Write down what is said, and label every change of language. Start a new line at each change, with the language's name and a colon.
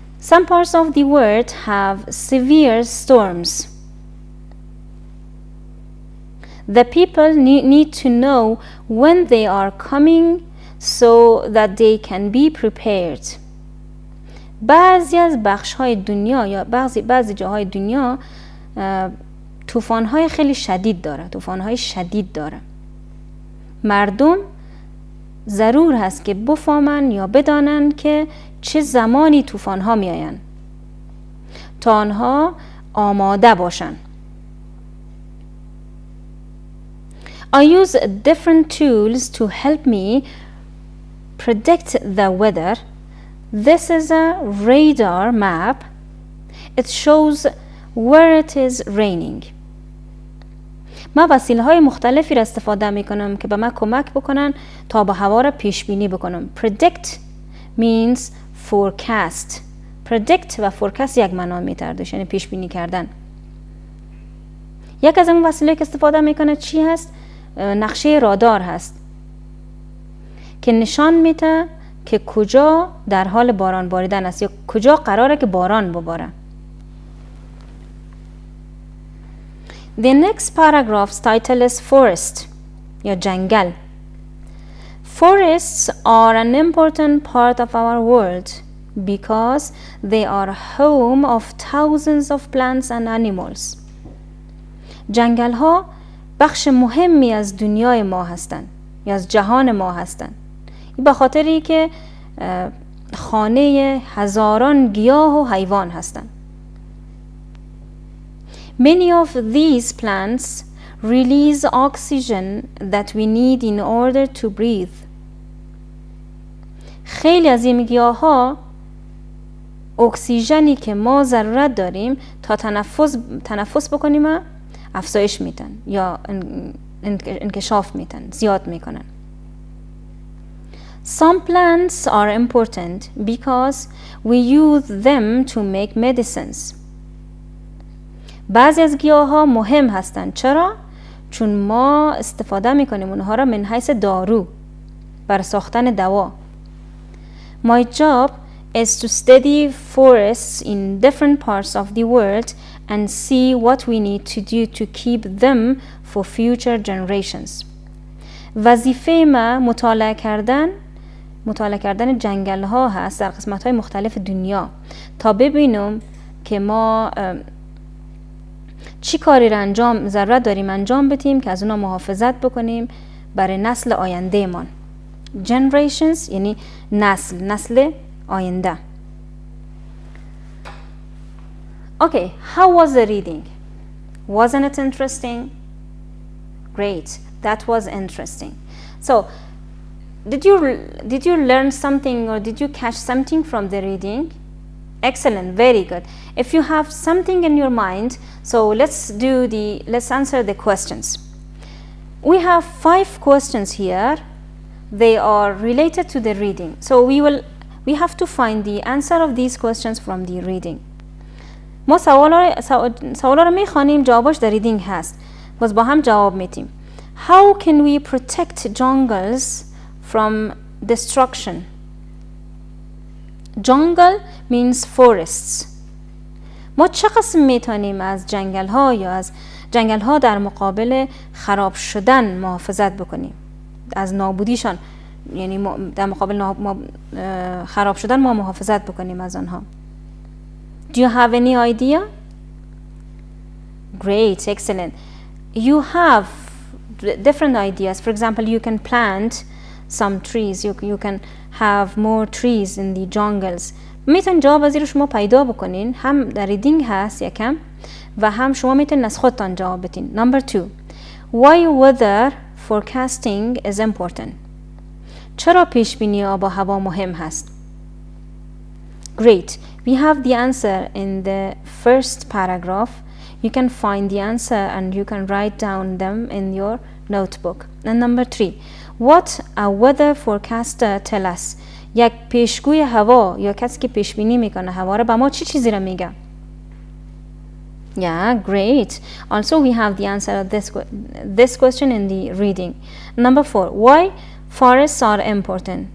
English: Some parts of the world have severe storms. The people need to know when they are coming so that they can be prepared.
Persian: بعضی از بخش‌های دنیا یا بعضی جاهای دنیا طوفان‌های خیلی شدید داره. مردم ضرور هست که بفهمن یا بدانن که چه زمانی طوفان‌ها میآیند تا آنها آماده باشن.
English: I use different tools to help me predict the weather. This is a radar map. It shows where it is raining.
Persian: من وسیله‌های مختلفی را استفاده می‌کنم که به من کمک بکنن تا به هوا را پیش بینی بکنم.
English: Predict means forecast.
Persian: Predict و forecast یک معنا می‌تردش، یعنی پیش بینی کردن. یک از این وسیله که استفاده می‌کنه چی هست؟ نقشه رادار هست که نشان میده که کجا در حال باران باریدن است یا کجا قراره که باران بباره.
English: The next paragraph's title is Forest
Persian: یا جنگل.
English: Forests are an important part of our world because they are home of thousands of plants and animals.
Persian: جنگل ها بخش مهمی از دنیای ما هستند یا از جهان ما هستند. این به خاطری که خانه هزاران گیاه و حیوان هستند.
English: Many of these plants release oxygen that we need in order to breathe.
Persian: خیلی از این گیاها اکسیژنی که ما ضرورت داریم تا تنفس بکنیم افزایش میدن یا انکشاف میدن، زیاد میکنن.
English: Some plants are important because we use them to make medicines.
Persian: بعضی از گیاها مهم هستند. چرا؟ چون ما استفاده میکنیم اونها را من حیث دارو برای ساختن دوا.
English: My job is to study forests in different parts of the world and see what we need to do to keep them for future generations.
Persian: وظیفه ما مطالعه کردن جنگل ها هست در قسمت های مختلف دنیا تا ببینم که ما چی کاری را ضرورت داریم انجام بدیم که از اونا محافظت بکنیم برای نسل آینده من. Generations یعنی نسل آینده.
English: Okay, how was the reading? Wasn't it interesting? Great, that was interesting. So, did you learn something or did you catch something from the reading? Excellent, very good. If you have something in your mind, so let's answer the questions. We have 5 questions here. They are related to the reading. So we have to find the answer of these questions from the reading.
Persian: ما سوالا رو میخوانیم، جوابش در ریدینگ هست. باز با هم جواب میدیم.
English: How can we protect jungles from destruction? Jungle means forests.
Persian: ما چه قسم میتونیم از جنگل ها یا از جنگل ها در مقابل خراب شدن محافظت بکنیم؟ از نابودیشان، یعنی در مقابل خراب شدن ما محافظت بکنیم از آنها.
English: Do you have any idea? Great, excellent. You have different ideas. For example, you can plant some trees. You can have more trees in the jungles.
Persian: میتونین جواب رو شما پیدا بکنین. هم در ریدینگ هست یکم و هم شما میتونین از خودتان جواب بدین.
English: Number 2. Why weather forecasting is important.
Persian: چرا پیش بینی آب و هوا مهم هست؟
English: Great. We have the answer in the first paragraph. You can find the answer and you can write down them in your notebook. And number 3. What a weather forecaster tell us.
Persian: یک پیشگوی هوا یا کسی که پیش بینی میکنه هوا رو به ما چی چیزی رو میگه؟
English: Yeah, great. Also, we have the answer of this question in the reading. Number 4. Why forests are important.